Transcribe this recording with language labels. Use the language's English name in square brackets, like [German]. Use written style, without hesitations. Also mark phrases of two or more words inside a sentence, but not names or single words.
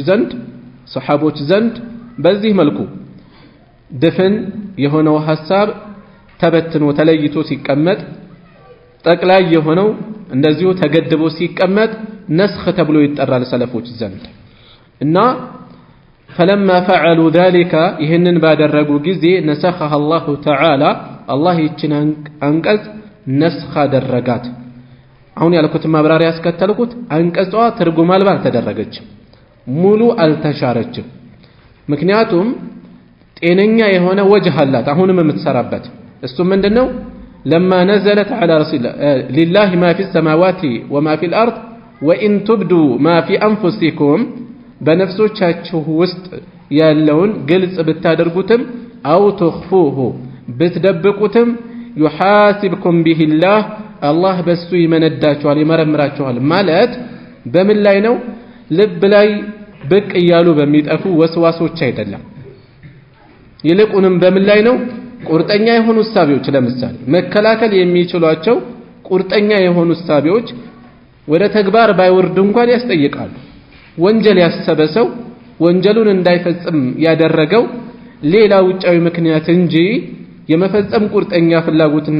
[Amharic] ዘንድ ሰሃቦች ዘንድ በዚህ መልኩ ድፍን የሆነው ሐሳብ ተበትኖ ተለይቶ ሲቀመጥ ጠቅላይ የሆነው እንደዚሁ ተገድቦ ሲቀመጥ ነስኽ ተብሎ ይጠራል ሰለፎች ዘንድ እና [Arabic] فلما فعلوا [Amharic] ذلك ይህንን ባደረጉ ጊዜ ነሰኸሃ [Arabic] الله تعالى [Amharic] አላህ ይችን አንቀጽ ነስኽ አደረጋት አሁን ያልኩት ማብራሪያ ያስከተልኩት አንቀጿ ትርጉም አልባ አልተደረገችም ሙሉ አልተሻረችም ምክንያቱም ጤነኛ የሆነ ወጅህ አላት አሁንም የምትሰራበት እሱ ምንድነው [Arabic] لما نزلت على رسول لله ما في السماوات وما في الأرض وإن تبدوا ما في أنفسكم [Amharic] በነፍሶቻችሁ ውስጥ ያለውን ግልጽ ብታደርጉትም [Arabic] أو تخفوه [Amharic] ብትደብቁትም [Arabic] يحاسبكم به الله الله [Amharic] በሱ ይመነዳችኋል ይመረምራችኋል ማለት በምን ላይ ነው ልብ ላይ ብቅ እያሉ በሚጠፉ ወስዋሶች አይደለም ይልቁንም በምን ላይ ነው ቁርጠኛ የሆኑ ሐሳቦች ለምሳሌ መከላከል የሚችሏቸው ቁርጠኛ የሆኑ ሐሳቦች ወደ ተግባር ባይወርዱ እንኳን ያስጠይቃሉ ወንጀል ያሰበ ሰው ወንጀሉን እንዳይፈጽም ያደረገው ሌላ ውጫዊ ምክንያት እንጂ የመፈጸም ቁርጠኛ ፍላጎትና